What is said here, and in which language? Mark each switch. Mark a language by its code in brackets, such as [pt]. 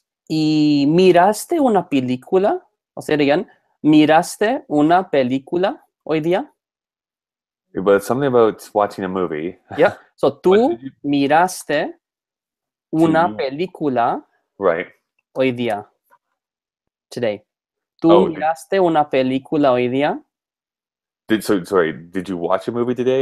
[es] ¿Y miraste una película? O sea, again, ¿miraste una película hoy día? [en] But something about watching a movie. Yeah. [es] So tú miraste una película [en] right. [es] hoy día. Today. ¿Tú miraste una película hoy día? [en] Did you watch a movie today?